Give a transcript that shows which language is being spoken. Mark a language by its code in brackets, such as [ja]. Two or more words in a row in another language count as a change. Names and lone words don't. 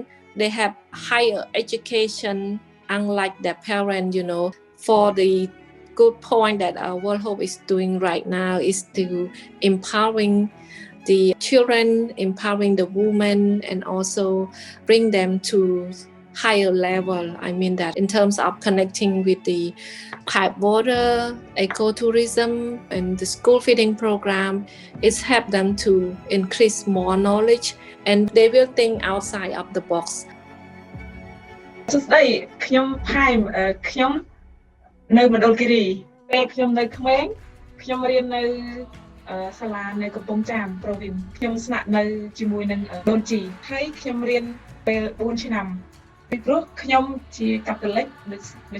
[en] They have higher education, unlike their parents, For the good point that our World Hope is doing right now is to empowering the children, empowering the women, and also bring them to higher level. I mean that in terms of connecting with the pipe water, ecotourism, and the school feeding program, it's helped them to increase more knowledge and they will think outside of the box. [km] សួស្តីខ្ញុំផែមខ្ញុំនៅមណ្ឌលគិរីពេលខ្ញុំនៅក្មេងខ្ញុំរៀននៅសាលានៅកំពង់ចាម province ខ្ញុំស្នាក់នៅជាមួយនឹងដូនជីហើយខ្ញុំរៀនពេល4ឆ្នាំពីព្រោះខ្ញុំជាកាតូលិកដូ